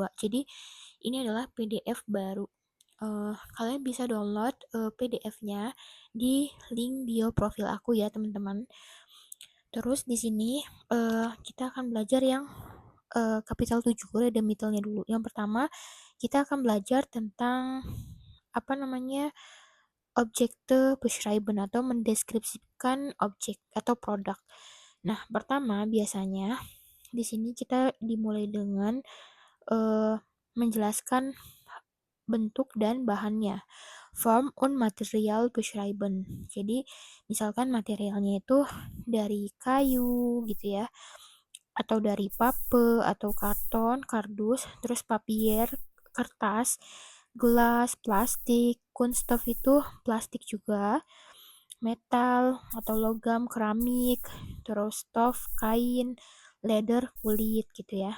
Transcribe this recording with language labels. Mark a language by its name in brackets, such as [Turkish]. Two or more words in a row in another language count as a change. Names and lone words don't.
[Indonesian] Jadi ini adalah PDF baru. Kalian bisa download PDF-nya di link bio profil aku ya teman-teman. Terus di sini kita akan belajar yang kapital 7 Redemitalnya dulu. Yang pertama, kita akan belajar tentang apa namanya? [German] Objekte beschreiben [Indonesian] atau mendeskripsikan objek atau produk. Nah, pertama biasanya di sini kita dimulai dengan menjelaskan bentuk dan bahannya. [German] Form und Material beschreiben. [Indonesian] Jadi, misalkan materialnya itu dari kayu gitu ya, atau dari pape atau karton, kardus, terus papier, kertas, gelas, plastik, kunststoff itu plastik juga, metal atau logam, keramik, terus stof, kain, leather, kulit gitu ya.